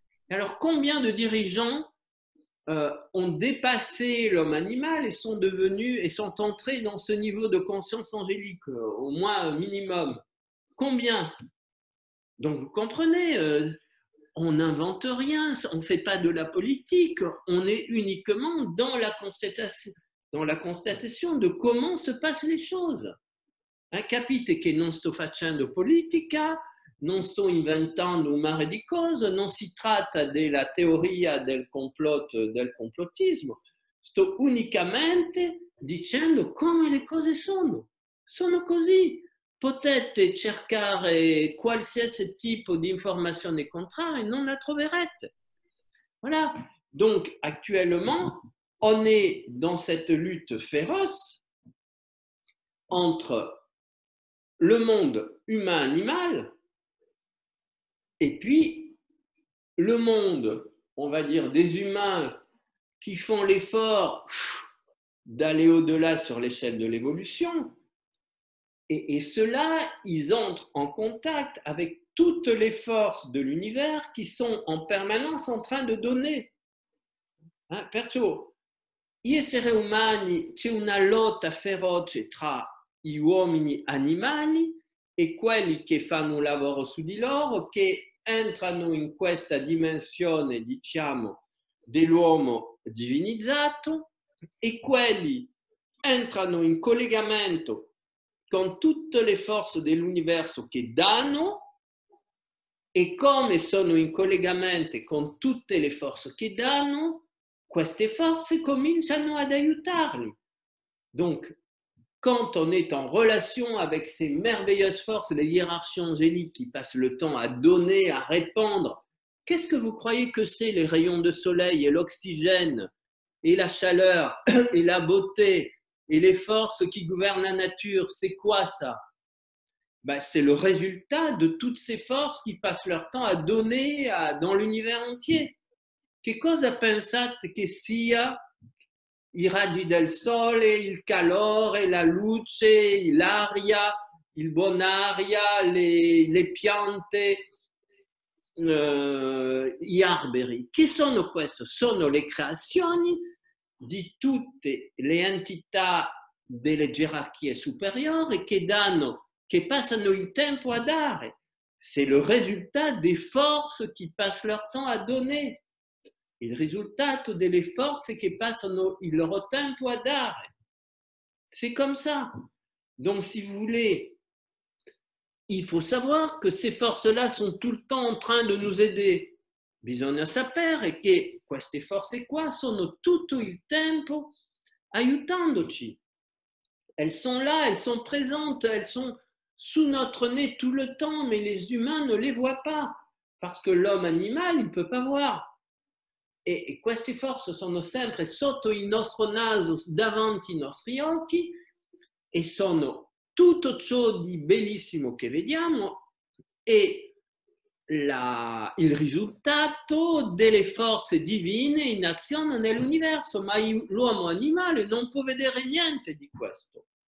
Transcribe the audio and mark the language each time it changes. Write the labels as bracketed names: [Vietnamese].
[French] Alors, combien de dirigeants ont dépassé l'homme animal et sont devenus et sont entrés dans ce niveau de conscience angélique, au moins minimum? Combien? Donc, vous comprenez, on n'invente rien, on ne fait pas de la politique, on est uniquement dans la constatation de comment se passent les choses. [Italian] Capite che non sto facendo politica, non sto inventando un mare di cose, non si tratta della teoria del complottismo, sto unicamente dicendo come le cose sono così. Potete cercare qualsiasi tipo di informazione contraria e non la troverete. [French] Voilà. Donc, actuellement, on est dans cette lutte féroce entre le monde humain-animal et puis le monde, on va dire, des humains qui font l'effort d'aller au-delà sur l'échelle de l'évolution. Et ceux-là, ils entrent en contact avec toutes les forces de l'univers qui sont en permanence en train de donner. [Italian] Perciò, gli esseri umani, c'è una lotta feroce tra gli uomini animali e quelli che fanno un lavoro su di loro, che entrano in questa dimensione, diciamo, dell'uomo divinizzato, e quelli entrano in collegamento con tutte le forze dell'universo che danno, e come sono in collegamento con tutte le forze che danno, queste forces cominciano ad aiutarli. [French] Donc, quand on est en relation avec ces merveilleuses forces, les hiérarchies angéliques qui passent le temps à donner, à répandre, qu'est-ce que vous croyez que c'est les rayons de soleil et l'oxygène et la chaleur et la beauté et les forces qui gouvernent la nature? C'est quoi ça? C'est le résultat de toutes ces forces qui passent leur temps à donner dans l'univers entier. [Italian] Che cosa pensate che sia i raggi del sole, il calore, la luce, l'aria, il buonaria, le piante, gli alberi? Che sono questo? Sono le creazioni di tutte le entità delle gerarchie superiori che passano il tempo a dare. [French] C'est le résultat des forces qui passent leur temps à donner. [Italian] Il risultato delle forze che passano il loro tempo a dare. [French] C'est comme ça. Donc, si vous voulez, il faut savoir que ces forces-là sont tout le temps en train de nous aider. [Italian] Bisogna sapere che queste forze qua sono tutto il tempo aiutandoci. [French] Elles sont là, elles sont présentes, elles sont sous notre nez tout le temps, mais les humains ne les voient pas, parce que l'homme animal, il ne peut pas voir. [Italian] E queste forze sono sempre sotto il nostro naso, davanti ai nostri occhi, e sono tutto ciò di bellissimo che vediamo, e il risultato delle forze divine in azione nell'universo, ma l'uomo animale non può vedere niente di questo.